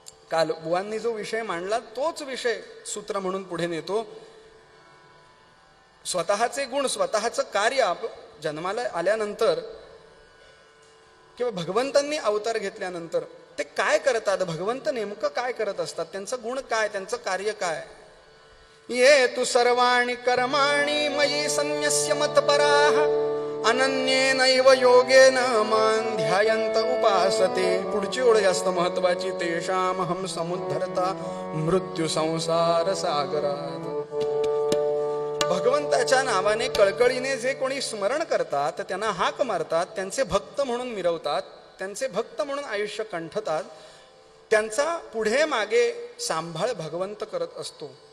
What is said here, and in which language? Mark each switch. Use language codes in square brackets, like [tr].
[mr] काल बुवांनी जो विषय मांडला तोच विषय सूत्र म्हणून पुढे नेतो. स्वतःचे गुण, स्वतःचं कार्य जन्माला आल्यानंतर किंवा भगवंतांनी अवतार घेतल्यानंतर ते काय करतात, भगवंत नेमकं काय करत असतात, त्यांचं गुण काय, त्यांचं कार्य काय. [sa] ये तु सर्वाणि कर्माणि मयि संन्यस्य मत्पराः अनन्येनैव योगेन मां ध्यायन्त उपासते. [mr] पुढची ओळ जास्त महत्वाची, [sa] तेषामहं समुद्धरता मृत्यू संसार सागरात. [mr] भगवंताच्या नावाने कळकळीने जे कोणी स्मरण करतात, त्यांना हाक मारतात, त्यांचे भक्त म्हणून मिरवतात, त्यांचे भक्त म्हणून आयुष्य कंठतात, त्यांचा पुढे मागे सांभाळ भगवंत करत असतो.